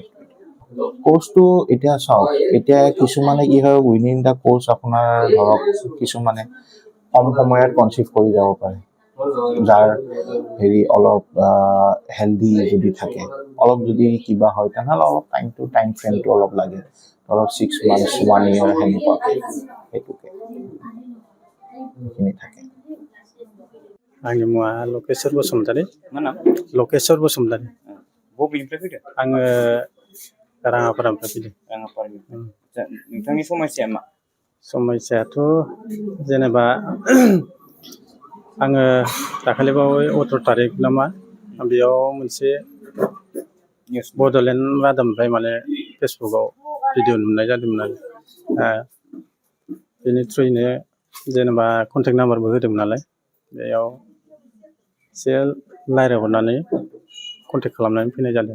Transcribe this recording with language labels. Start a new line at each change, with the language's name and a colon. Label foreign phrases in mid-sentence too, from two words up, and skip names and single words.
Assamese: কোৰ্চটো এতিয়া চাওক, এতিয়া কিছুমানে কি হয়,
English: within the course
Assamese: আপোনাৰ ধৰক কিছুমানে কম সময়ত কনচিভ কৰি যাব পাৰে, যাৰ অলপ হেল্ডি যদি থাকে, অলপ যদি কিবা হয় তেনেহ'লে অলপ
English: time frame
Assamese: অলপ লাগে, ধৰক
English: 6 months 1 year
Assamese: সেনেকুৱাকৈ, সেইটোকে সেইখিনি থাকে।
Bodo: आंनि मुङा लकेश्वर बसुमतारी। मा नाम? लकेश्वर बसुमतारी। बबेनिफ्राय फैदों? आङो राङापारानिफ्राय फैदों। राङापारानिफ्राय। नोंथांनि समस्याया मा? समस्यायाथ' जेनेबा आङो दाखालिबावै 18 तारिख नामा बेयाव मोनसे बड'लेण्ड रादाबनिफ्राय फेसबुकआव भिडिअ नुनाय जादोंमोन आरो बेनि थ्रुयैनो जेनेबा
English: contact number
Bodo: होदोंमोन नालाय, बेयाव एसे रायज्लायहरनानै कन्टेक्ट खालामनानै फैनाय जादों।